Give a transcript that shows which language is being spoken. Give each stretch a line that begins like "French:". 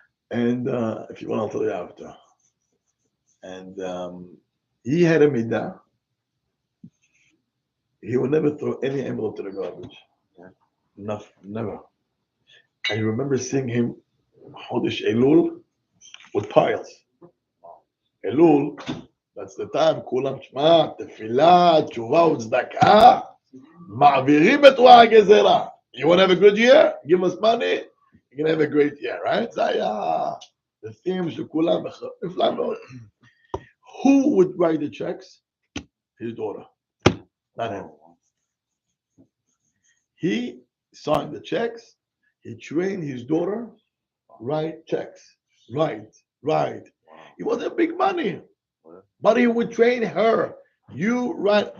English: And if you want, I'll tell you after. And he had a midah. He would never throw any envelope to the garbage. Never. I remember seeing him Chodesh Elul with piles.
Hebrew: Elul,
English: that's the time,
Hebrew: כולם, שמע, תפילה, תשובה וצדקה, מעבירים את רוע הגזרה.
English: You want to have a good year? Give us money, you're going to have a great year, right?
Hebrew: זה היה
English: the theme
Hebrew: של כולם, נפלא מאוד.
English: Who would write the checks? His daughter, not him. He signed the checks. He trained his daughter, write checks, write. It wasn't big money, but he would train her. You write.